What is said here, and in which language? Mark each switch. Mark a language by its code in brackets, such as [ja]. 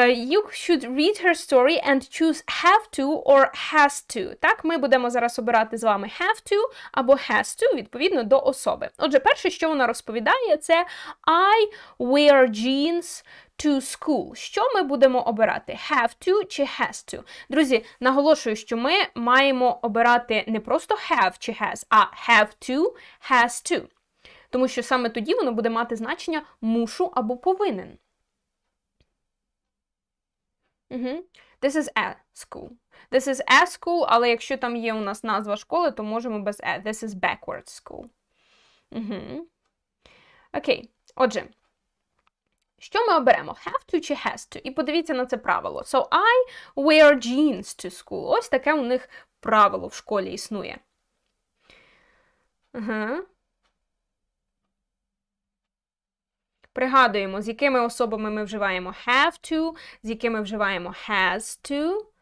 [en] You should read her story and choose have to or has to. [uk] Так, ми будемо зараз обирати з вами have to або has to, відповідно до особи. Отже, перше, що вона розповідає, це [en] I wear jeans to school. [uk] Що ми будемо обирати? [en] Have to чи has to? [uk] Друзі, наголошую, що ми маємо обирати не просто have чи has, а have to, has to. Тому що саме тоді воно буде мати значення мушу або повинен. [en] This is a school. This is a school, [uk] але якщо там є у нас назва школи, то можемо без a. [en] This is backward school. [uk] Окей. Отже, що ми оберемо? [en] Have to чи has to? [uk] І подивіться на це правило. [en] So, I wear jeans to school. [uk] Ось таке у них правило в школі існує. Пригадуємо, з якими особами ми вживаємо have to, з якими вживаємо has to.